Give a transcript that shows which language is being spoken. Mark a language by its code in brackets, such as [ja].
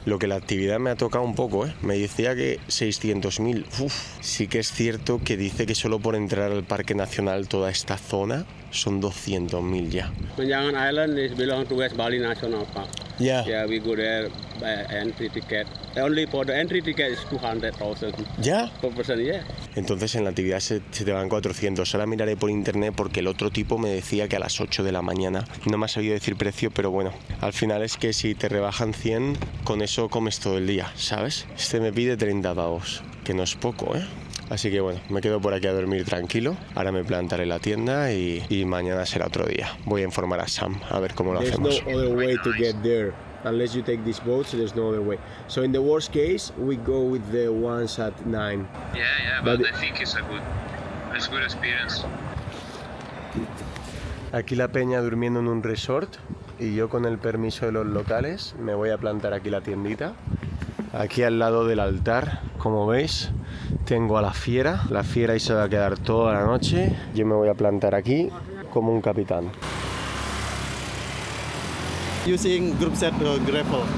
[es] Lo que la actividad me ha tocado un poco, ¿eh? Me decía que 600.000. Uf, sí que es cierto que dice que solo por entrar al Parque Nacional toda esta zona son 200.000 ya. [en] Menjangan Island is belong to West Bali National Park. [es] Ya. [en] Yeah, we go there by entry ticket. Only for the entry ticket is 200,000 [es] ¿Ya? [en] per person, yeah. [es] Entonces en la actividad se te van 400. Ahora miraré por internet porque el otro tipo me decía que a las 8 de la mañana. No me ha sabido decir precio, pero bueno, al final es que si te rebajan 100, con eso comes todo el día, ¿sabes? Este me pide 30 pavos, que no es poco, ¿eh? Así que bueno, me quedo por aquí a dormir tranquilo. Ahora me plantaré en la tienda y mañana será otro día. Voy a informar a Sam a ver cómo lo hacemos. [en] There's no other way to get there. Unless you take this boat, so there's no other way. So in the worst case, we go with the ones at 9. Yeah, but I think it's a good experience. [es] Aquí la peña durmiendo en un resort y yo con el permiso de los locales me voy a plantar aquí la tiendita. Aquí al lado del altar, como veis, tengo a la fiera ahí se va a quedar toda la noche. Yo me voy a plantar aquí como un capitán. [en] Using group set grapple.